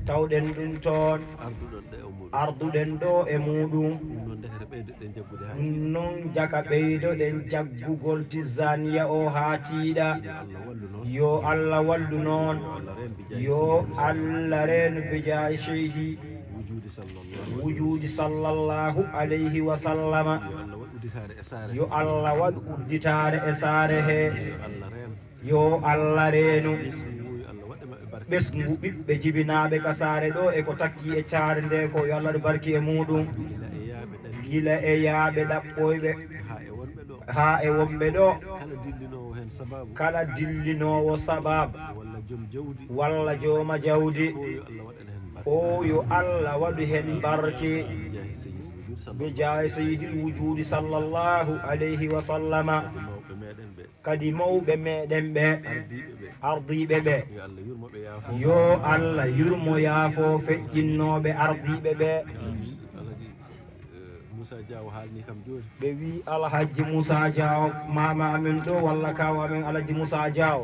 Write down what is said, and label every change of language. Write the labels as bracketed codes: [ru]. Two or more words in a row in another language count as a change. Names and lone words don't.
[ff] Tawɗen ɗum toon. Arduɗon ɗo e muɗum. Arduɗen ɗo e muɗum. Ɗum noon ndekete ɓeydoɗen jaggude ha Ɗum tiiɗi. noon jaka ɓeydoɗen jaggugol Tijaniya o ha tiiɗa. Yo Allah wallu noon. Yo Allah wallu noon. Yo Allah reen [ar] بجاه [ff] Yo Seydi Musa. Allah reen [ar] بجاه [ff] Seydi. [ar] الوجود صلى الله الوجود صلى الله عليه وسلم. [ff] Yo Allah waɗ udditare e saare. Yo Allah waɗ udditare e saare he. Yo Allah reen. Yo Allah reenu. Ɓesgu yo Allah waɗe maɓɓe barke. Ɓesgu ɓiɓɓe jibinaɓe ka saare ɗo e ko takki e caare nde ko yo Allah waɗ barke e muɗum. Gila e yaaɓe ɗaɓɓi. Gila e yaaɓe ɗaɓɓoyɓe. Ha e wonɓe ɗo. Ha e wonɓe ɗo. Kala dillinowo hen sababu. Kala dillinowo sababu. Walla joom jawdi. Walla jooma jawdi. Fo yo Allah waɗan hen barke. Fo yo Allah waɗu hen barke. [ar] بجاه سيد الوجود صلى الله بجاه سيد الوجود صلى الله عليه وسلم. [ff] Kadi mawɓe meɗen ɓe. Kadi mawɓe meɗen ɓe. Ardiɓe ɓe. Ardiɓe ɓe. Yo Allah yurmo ɓe yaafo. Yo Allah yurmo yaafo feƴƴinnoɓe ardiɓe ɓe. Alhaji, eh, Moussa Diaw haalni kam joni. Ɓe wi Alhaji Moussa Diaw, mama amen ɗo walla kaw amen Alhaji Moussa Diaw.